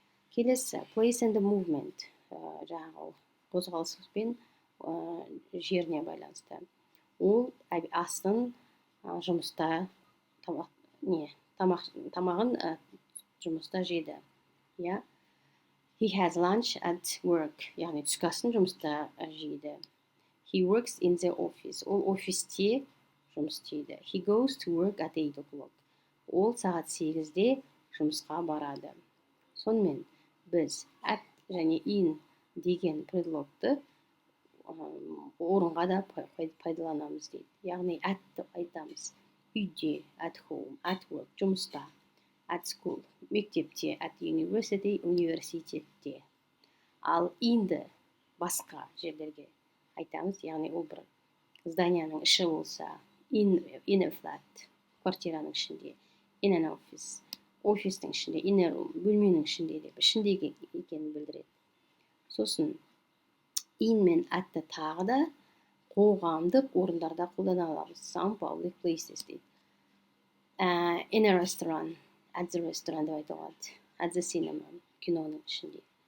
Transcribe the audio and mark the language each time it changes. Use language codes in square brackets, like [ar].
[kk] Келесі, [en] place and movement, [kk] қозғалыспен жеріне байланысты. Ол астын жұмыста, тамағын жұмыста жеді. [en] He has lunch at work, [kk] яғни түскі асын жұмыста жейді. [en] He works in the office, [kk] ол офисте жұмыс істейді. [en] He goes to work at 8 o'clock. [kk] Ол сағат 8-де жұмысқа барады. Сонымен біз at және in деген предлогты орынға да пайдаланамыз дейді. Яғни atты айтамыз. Үйде, [en] at home, at work, [kk] жұмыста, [en] at school, [kk] мектепте, [en] at university, [kk] университетте. Ал inді басқа жерлерге айтамыз. Яғни ол бір зданияның іші болса, [en] in a flat, [kk] квартираның ішінде, [en] in an office, [kk] офистің ішінде, [en] in a room, [kk] бөлменің ішінде деп, ішіндегі екенін білдіреді. Сосын in мен atты тағы да қоғамдық орындарда қолдана аламыз. [en] Some public places дейді. In a restaurant, at the restaurant [kk] деп айтуға. [en] At the cinema, [kk] киноның ішінде.